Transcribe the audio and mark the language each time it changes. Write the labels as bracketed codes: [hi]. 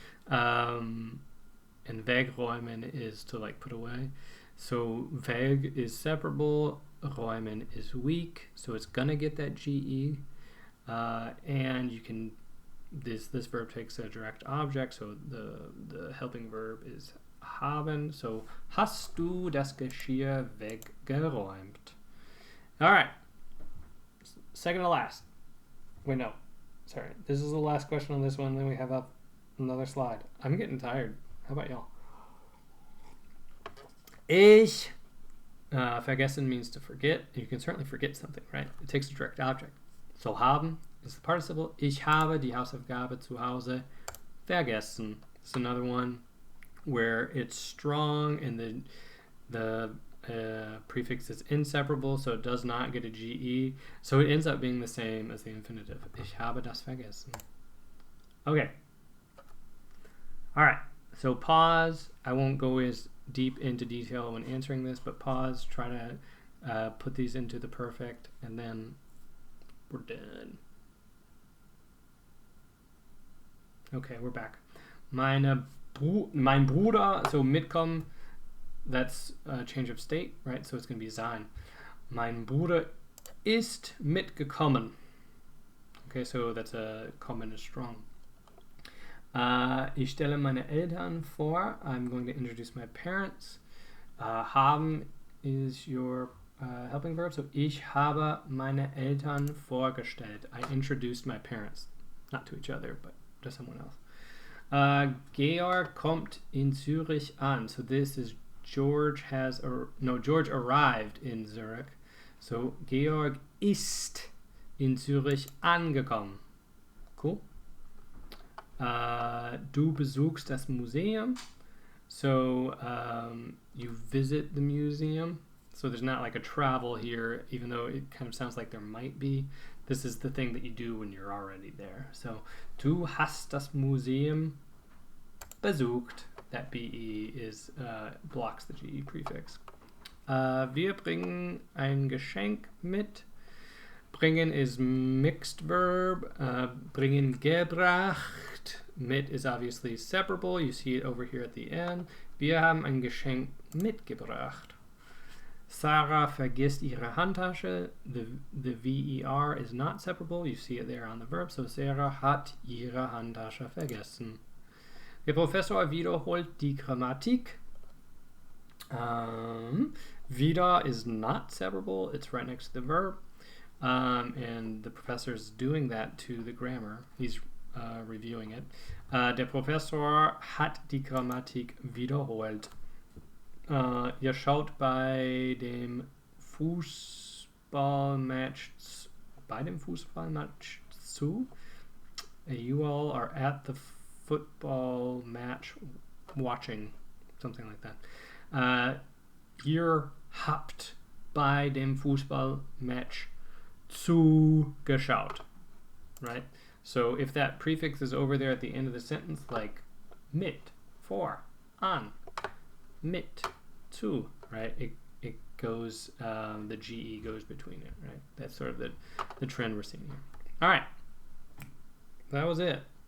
[en] And wegräumen is to put away. So weg is separable. Räumen is weak. So it's gonna get that GE. And you can. This verb takes a direct object, so the helping verb is haben. [de] So hast du das Geschirr weggeräumt? [en] All right. Second to last. Wait, no. Sorry. This is the last question on this one. Then we have up another slide. I'm getting tired. How about y'all? Ich. Vergessen means to forget. You can certainly forget something, right? It takes a direct object. So haben is the participle. [de] Ich habe die Hausaufgabe zu Hause vergessen. [en] It's another one where it's strong and the prefix is inseparable, so it does not get a GE. So it ends up being the same as the infinitive. [de] Ich habe das vergessen. [en] Okay. All right. So pause. I won't go as deep into detail when answering this, but pause. Try to put these into the perfect, and then we're done. Okay, we're back. Mein Bruder, so mitkommen, that's a change of state, right? So it's going to be sein. [de] Mein Bruder ist mitgekommen. [en] Okay, so that's a kommen is strong. [de] Ich stelle meine Eltern vor. [en] I'm going to introduce my parents. Haben is your helping verb. [de] So ich habe meine Eltern vorgestellt. [en] I introduced my parents. Not to each other, but to someone else. [de] Georg kommt in Zürich an. [en] So this is George arrived in Zurich. [de] So Georg ist in Zürich angekommen. [en] Cool. [de] Du besuchst das Museum. [en] So you visit the museum. So there's not like a travel here, even though it kind of sounds like there might be. This is the thing that you do when you're already there. [de] So du hast das Museum besucht. [en] That BE is blocks the GE prefix. [de] Wir bringen ein Geschenk mit. [en] Bringen is mixed verb. Bringen gebracht. Mit is obviously separable. You see it over here at the end. [de] Wir haben ein Geschenk mitgebracht. Sarah vergisst ihre Handtasche. [en] The VER is not separable. You see it there on the verb. [de] So Sarah hat ihre Handtasche vergessen. Der Professor wiederholt die Grammatik. [en] Wieder is not separable. It's right next to the verb. And the professor's doing that to the grammar. He's reviewing it. [de] Der Professor hat die Grammatik wiederholt. Ihr schaut bei dem Fußballmatch zu. [en] You all are at the football match watching, something like that. [de] Ihr habt bei dem Fußballmatch zugeschaut, right? [en] So if that prefix is over there at the end of the sentence, like mit, for, an, mit, zu, right? It goes, the GE goes between it, right? That's sort of the trend we're seeing here. All right, that was it.